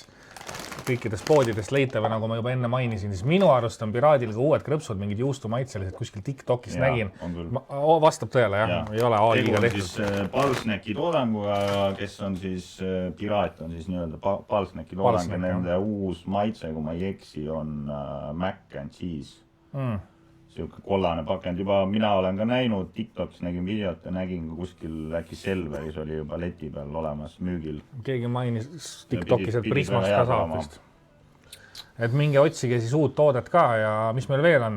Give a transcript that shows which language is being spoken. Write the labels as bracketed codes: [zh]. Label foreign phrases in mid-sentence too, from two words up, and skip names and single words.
[et] Kõikidest poodidest leitave, nagu ma juba enne mainisin, siis minu arust on Piraadil ka uued krõpsud, mingid juustumaitselised kuskil TikTokis nägin. Vastab tõele, ei ole AI-ga tehtud. Siis Palsneki toodanguga, kes on siis, Piraat on siis nii-öelda Palsneki toodang ja nende uus maitse, kui ma ei eksi, on [en] mac and cheese. [et] Siuke kollane pakend. Juba mina olen ka näinud, TikTokis nägin videot ja nägin kuskil äkki Selveris oli juba leti peal olemas müügil. Keegi mainis TikTokis, et Prismas ka saab vist. Et minge otsige siis uut toodet ka ja mis meil veel on?